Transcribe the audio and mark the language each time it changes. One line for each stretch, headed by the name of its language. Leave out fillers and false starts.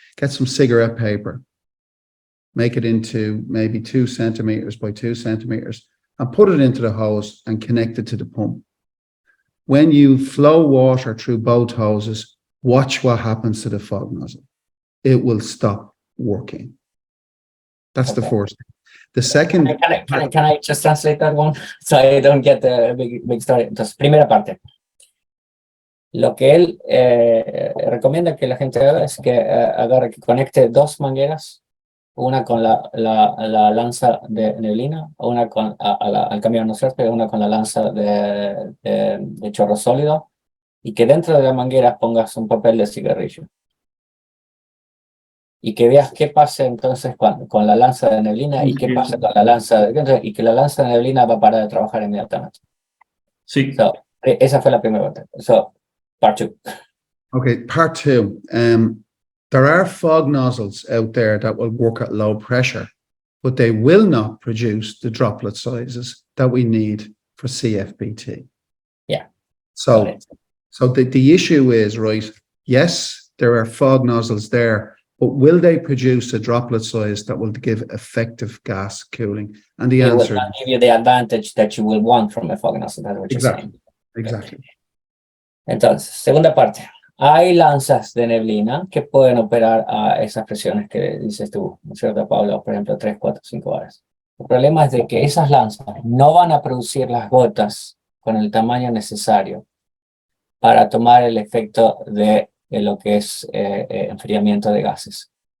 English: Get some cigarette paper, make it into maybe 2 centimeters by 2 centimeters, and put it into the hose and connect it to the pump. When you flow water through both hoses, watch what happens to the fog nozzle. It will stop working. That's the first thing. The second... Can I just translate that one? So I don't get the big story.
Spanish: Entonces, primera parte. Lo que él recomienda que la gente haga es que agarre, que conecte 2 mangueras, una con la lanza de neblina, una con al camión, ¿no es cierto? Una con la lanza de chorro sólido, y que dentro de la manguera pongas un papel de cigarrillo. Y que veas qué pasa entonces con la lanza de neblina y qué pasa con la lanza y que la lanza de neblina va a parar de trabajar inmediatamente. Sí. So, esa fue la primera parte.
English: So, part 2. Okay, part 2. There are fog nozzles out there that will work at low pressure, but they will not produce the droplet sizes that we need for CFBT. Yeah. So the issue is, right, yes, there are fog nozzles there, but will they produce a droplet size that will give effective gas cooling? And the answer... It will not give you the advantage that you will want from a fog nozzle. That's what you're saying. Exactly.
Spanish: Entonces, segunda parte. Hay lanzas de neblina que pueden operar a esas presiones que dices tú, ¿no es cierto, Pablo? Por ejemplo, 3, 4, 5 horas. El problema es de que esas lanzas no van a producir las gotas con el tamaño necesario para tomar el efecto de lo que es enfriamiento de gases.